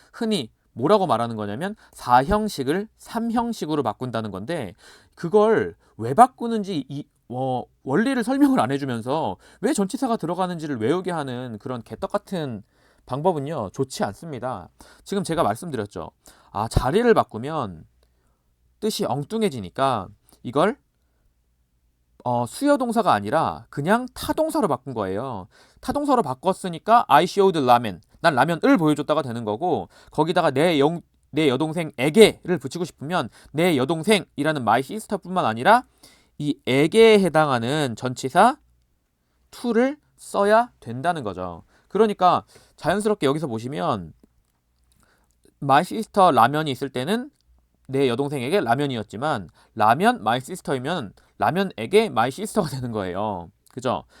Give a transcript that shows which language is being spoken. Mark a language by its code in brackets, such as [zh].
[ko] 흔히 뭐라고 말하는 거냐면 4형식을 3형식으로 바꾼다는 건데 그걸 왜 바꾸는지 원리를 설명을 안 해주면서 왜 전치사가 들어가는지를 외우게 하는 그런 개떡 같은 방법은요, 좋지 않습니다. 지금 제가 말씀드렸죠. 아, 자리를 바꾸면 뜻이 엉뚱해지니까 이걸 수요 동사가 아니라 그냥 타동사로 바꾼 거예요. 타동사로 바꿨으니까 [en] I showed ramen. [ko] 난 라면을 보여줬다가 되는 거고 거기다가 내 여동생에게를 붙이고 싶으면 내 여동생이라는 my sister뿐만 아니라 이 에게에 해당하는 전치사 to를 써야 된다는 거죠. 그러니까 자연스럽게 여기서 보시면 my sister 라면이 있을 때는 내 여동생에게 라면이었지만 라면 my sister이면 라면에게 my sister가 되는 거예요. 그죠?